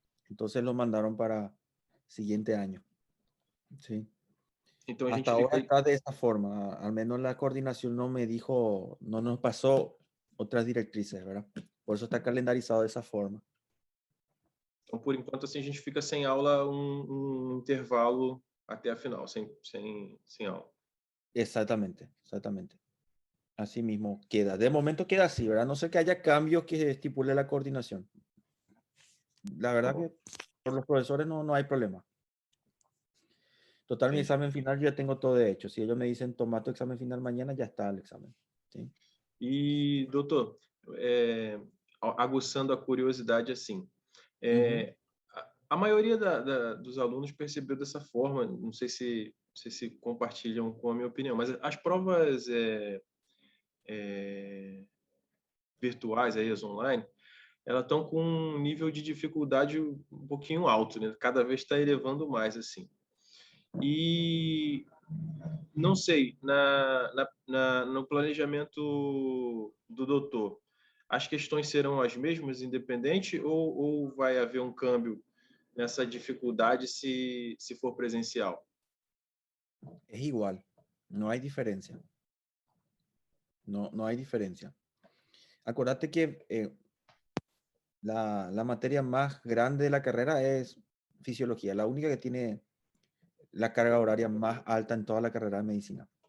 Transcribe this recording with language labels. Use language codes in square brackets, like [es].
[es] Entonces lo mandaron para siguiente año. Sí. [pt] Então, [es] hasta ahora está de esa forma. Al menos la coordinación no me dijo, no nos pasó otras directrices, ¿verdad? Por eso está calendarizado de esa forma. [pt] Então, por enquanto, assim, a gente fica sem aula um intervalo até a final, sem aula. [es] Exactamente. Así mismo queda. De momento queda así, ¿verdad? No sé que haya cambios que estipule la coordinación. La verdad que por los profesores no hay problema. Total, mi examen final yo ya tengo todo de hecho. Si ellos me dicen, toma tu examen final mañana, ya está el examen. ¿Sí? [pt] E, doutor, aguçando a curiosidade, assim, a maioria dos alunos percebeu dessa forma, não sei se compartilham com a minha opinião, mas as provas virtuais, aí, as online, elas estão com um nível de dificuldade um pouquinho alto, né? Cada vez está elevando mais, assim. E não sei, no planejamento do doutor, as questões serão as mesmas, independente, ou vai haver um câmbio nessa dificuldade se for presencial? [es] Es igual, no hay diferencia. No hay diferencia. Acordate que la materia más grande de la carrera es fisiología, la única que tiene la carga horaria más alta en toda la carrera de medicina.